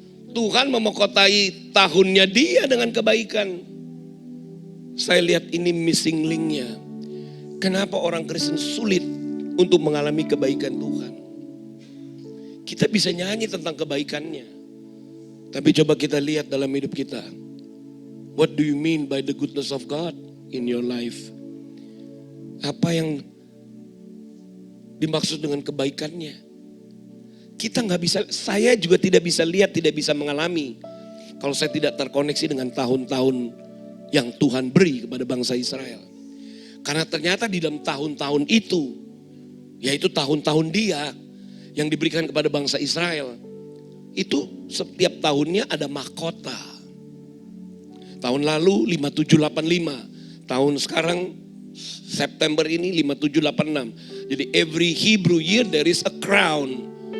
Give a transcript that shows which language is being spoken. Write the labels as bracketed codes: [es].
[id] Tuhan memahkotai tahunnya Dia dengan kebaikan. Saya lihat ini missing linknya. Kenapa orang Kristen sulit untuk mengalami kebaikan Tuhan? Kita bisa nyanyi tentang kebaikannya. Tapi coba kita lihat dalam hidup kita. [en] What do you mean by the goodness of God in your life? [id] Apa yang dimaksud dengan kebaikannya? kita nggak bisa, saya juga tidak bisa lihat, tidak bisa mengalami kalau saya tidak terkoneksi dengan tahun-tahun yang Tuhan beri kepada bangsa Israel. Karena ternyata di dalam tahun-tahun itu, yaitu tahun-tahun Dia yang diberikan kepada bangsa Israel, itu setiap tahunnya ada mahkota. Tahun lalu 5785, tahun sekarang September ini 5786. Jadi [en] every Hebrew year there is a crown.